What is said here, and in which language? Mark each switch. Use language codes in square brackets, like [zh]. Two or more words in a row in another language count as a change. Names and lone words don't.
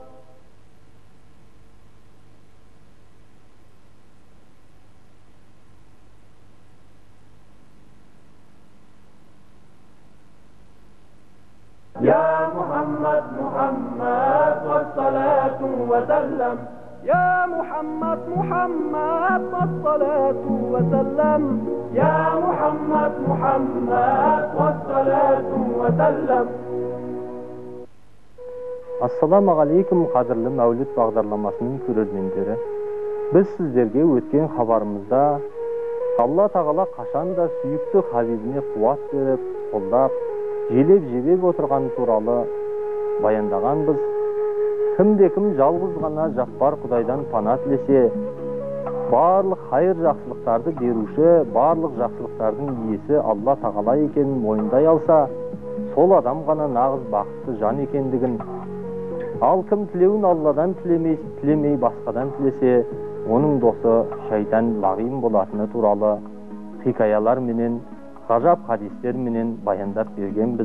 [ar] يا محمد محمد والصلاة وسلم يا محمد محمد والصلاة وسلم يا محمد محمد والصلاة وسلم. السلام عليكم, [kk] қадірлі мәуліт бағдарламасының көрермендері. Біз сіздерге өткен хабарымызда Алла Тағала қашанда сүйікті Хабибіне қуат беріп, қолдап, желеп-жебеп отырған туралы баяндағанбыз. Кімде-кім жалғыз ғана жаппар Құдайдан пана тілесе, барлық хайыр жақсылықтарды беруші, барлық жақсылықтардың иесі Алла Тағала екенін мойындай алса, сол адам ғана нағыз бақытты жан екендігін, ал кім тілеуін Алладан тілемей басқадан тілесе, оның досы шайтан лағим болатыны туралы хикаялар менен, ғажап хадистер менен баяндап бергенбіз.